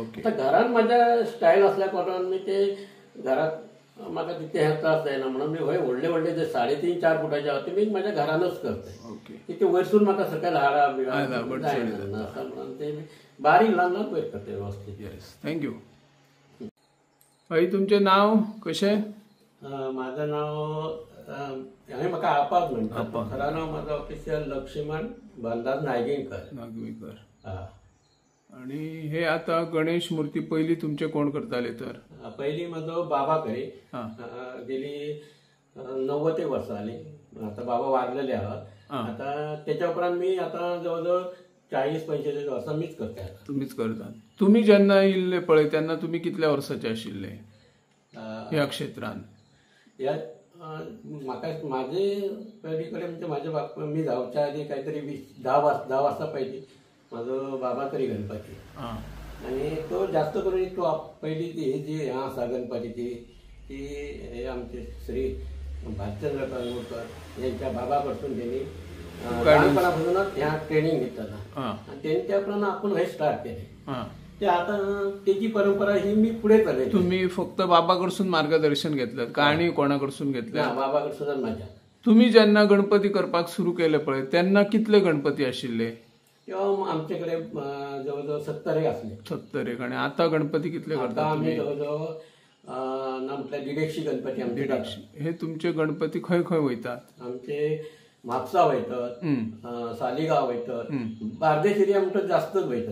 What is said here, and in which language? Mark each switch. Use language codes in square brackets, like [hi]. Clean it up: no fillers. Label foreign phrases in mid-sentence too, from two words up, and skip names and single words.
[mr] आता घरान माझ्या स्टायल असल्या कारणान मी ते घरात म्हाका तिथे हे त्रास जायना म्हणून मी व्हडले व्हडले जे 3.5-4 फुटाचे आहात ते मी माझ्या घरानच करते. [kok] ते वयरसून म्हाका सकयल हाडा जायना म्हणून ते बारीक ल्हान ल्हान वयर करते व्यवस्थित. थँक्यू. भाई तुमचे नाव कशें? माझं नाव हांवें म्हाका आपाच म्हणटा. [mr] खरा नाव माझं ऑफिशियल लक्ष्मण बालदास नागवेकर. आणि हे आता गणेश मूर्ती पहिली तुमचे कोण करताले? तर [kok] पहिली माझो बाबा करे गेली 90 वर्सां जाली. [mr] आता बाबा वारलेले आहात. आता त्याच्या उपरांत मी आता जवळजवळ 40-45 वर्सां मीच करता. [kok] तुम्हीच करता. तुम्ही जेन्ना येयल्ले पळय तेन्ना तुम्ही कितल्या वर्साचे आशिल्ले ह्या क्षेत्रांत? म्हाका माझे पयली कडेन म्हणजे माझे बाप मी जावच्या आधी काहीतरी 10 वर्सां पयली माझो बाबा करी गणपती. [mr] आणि तो जास्त करून तो पहिली ती ही जी आसा गणपतीची ती हे आमचे श्री भालचंद्र कळंगूटकर यांच्या बाबा कडसून त्यांनी लहानपणापासूनच ह्या ट्रेनिंग घेतला आणि त्यांनी त्याप्रमाणे आपण हे स्टार्ट केले. ते आता त्याची परंपरा ही मी पुढे चालली. तुम्ही फक्त बाबाकडसून मार्गदर्शन घेतलं का आणि कोणाकडसून घेतलं? बाबाकडसून माझ्या. [kok] तुम्ही जेन्ना गणपती करपाक सुरू केले पळय तेन्ना कितले गणपती आशिल्ले? [mr] तेव्हा आमच्याकडे जवळजवळ 70 असले. 70. [kok] आणि आता गणपती कितले करता? आम्ही जवळजवळ ना म्हटल्यार 150 गणपती आमचे. 150. हे तुमचे गणपती खंय खंय वयतात? आमचे म्हापसा वयतात, सालिगांव वयतात, बार्देस एरिया जास्तच वयतात.